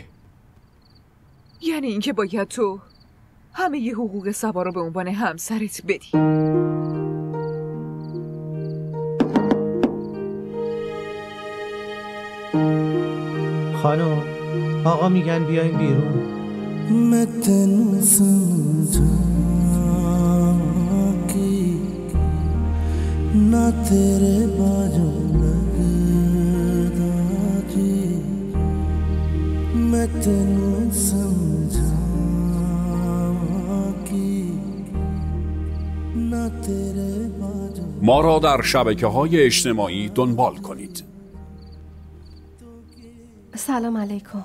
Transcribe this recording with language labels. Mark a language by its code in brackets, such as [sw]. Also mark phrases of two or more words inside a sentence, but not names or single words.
[fa] یعنی اینکه باید تو همه ی حقوق صبا رو به عنوان همسرت بدی. خانم، آقا میگن بیاین بیرون. [pa] ਮੈਂ ਤੈਨੂੰ ਸਮਝਾ ਕਿ ਨਾ ਤੇਰੇ ਬਾਜੂ ਲਗਦਾ ਜੀ ਮੈਂ ਤੈਨੂੰ ਸਮਝਾ ਕਿ ਨਾ ਤੇਰੇ ਬਾਜੂ. [fa] ما را در شبکه‌های اجتماعی دنبال کنید. سلام علیکم.